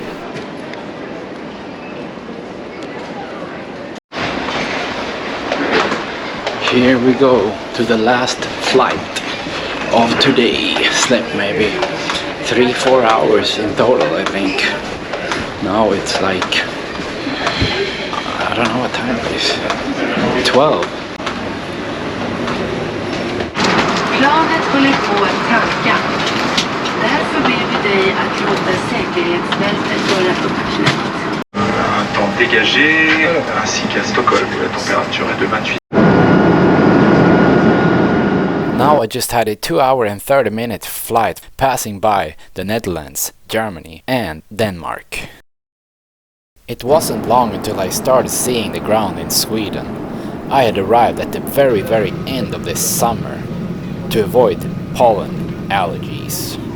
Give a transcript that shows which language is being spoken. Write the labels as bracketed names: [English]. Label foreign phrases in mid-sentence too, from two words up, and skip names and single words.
[English] Here we go to the last flight of today. Slept maybe 3-4 hours in total, I think. Now it's like, I don't know what time it is. 12. [Swedish] Planet håller på att tanka. Därför ber vi dig att låta säkerhetsbältet vara uppknäppt. [French] Un temps dégagé, ainsi qu'à Stockholm où la température est de 28. [English] Now I just had a 2-hour and 30-minute flight passing by the Netherlands, Germany and Denmark. It wasn't long until I started seeing the ground in Sweden. I had arrived at the very end of this summer to avoid pollen allergies.